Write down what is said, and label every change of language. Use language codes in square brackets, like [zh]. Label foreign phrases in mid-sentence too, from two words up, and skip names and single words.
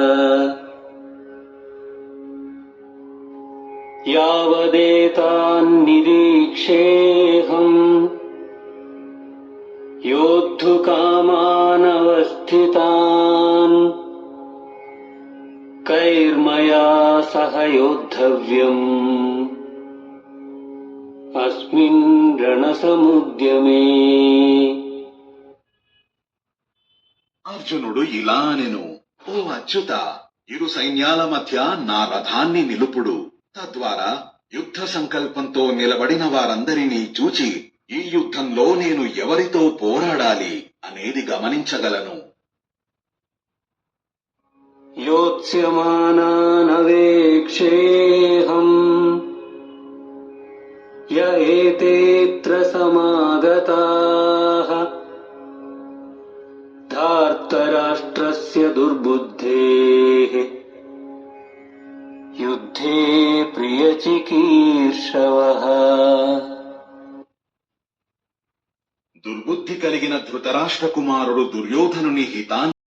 [sa] यावदेतान्निरीक्षेऽहम् योद्धुकामानवस्थितान् कैर्मया सह योद्धव्यम् अस्मिन् रणसमुद्यमे। [te] అర్జునుడు ఇలా అనెను, ఓ అచ్యుత, ఇరు సైన్యాల మధ్య నా రథాన్ని నిలుపుడు. తద్వారా యుద్ధ సంకల్పంతో నిలబడిన వారందరినీ చూచి ఈ యుద్ధంలో నేను ఎవరితో పోరాడాలి అనేది గమనించగలను. [sa] योत्स्यमानानवेक्षेऽहम् य एतेऽत्र समागताः धार्तराष्ट्रस्य दुर्बुद्धेः युद्धे प्रियचिकीर्षवः। [te] దుర్బుద్ధి కలిగిన ధృతరాష్ట్ర కుమారుడు దుర్యోధనుని హితాన్ని